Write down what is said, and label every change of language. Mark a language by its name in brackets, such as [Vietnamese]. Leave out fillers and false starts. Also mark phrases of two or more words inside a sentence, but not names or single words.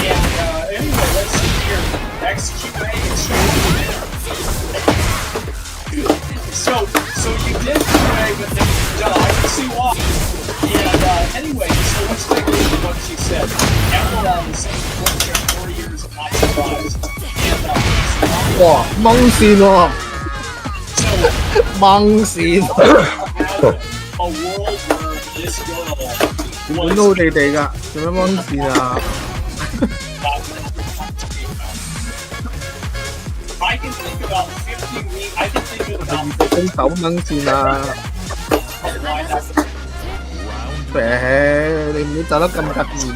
[English] And anyway, let's see here. XQA So you did QA, but then I can see why. And anyway, so let's take a look at what she said. Emerald is saying 4 years, I'm not surprised. And [Cantonese] 哇，掹線喎， [English] so [Cantonese] 掹線， [English] a world where this girl [Cantonese] 本 [English] was [Cantonese] 都地地㗎，做咩掹線啊？ [English] I can think about 50 weeks. I can think of about [Cantonese] 分手掹線啊！ [English] why that's [Cantonese] 誒，你唔好走得咁突然啦！